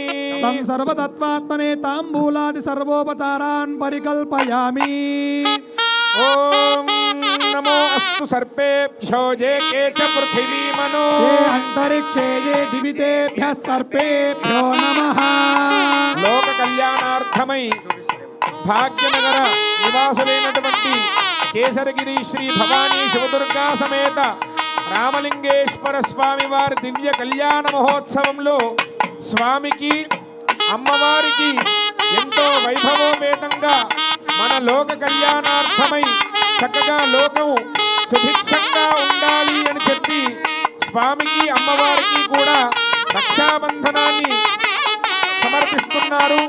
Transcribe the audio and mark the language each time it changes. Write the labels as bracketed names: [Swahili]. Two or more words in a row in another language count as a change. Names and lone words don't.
[Sanskrit] सर्वतत्त्वात्मने ताम्बूलादि सर्वोपचारान् परिकल्पयामि ॐ नमो अस्तु सर्पेभ्यो ये के च पृथिवी मनो ये अंतरिक्षे ये दिवितेभ्यः सर्पेभ्यो नमः लोक कल्याणार्थमై [Telugu] భాగ్యనగర నివాసులైనటువంటి కేసరగిరి శ్రీ భవానీ శివదుర్గా సమేత రామలింగేశ్వర స్వామి వారి దివ్య కళ్యాణ మహోత్సవంలో స్వామికి అమ్మవారికి ఎంతో వైభవోపేతంగా మన లోక కళ్యాణార్థమై చక్కగా లోకం సుభిక్షంగా ఉండాలి అని చెప్పి స్వామికి అమ్మవారికి కూడా రక్షాబంధనాన్ని సమర్పిస్తున్నారు.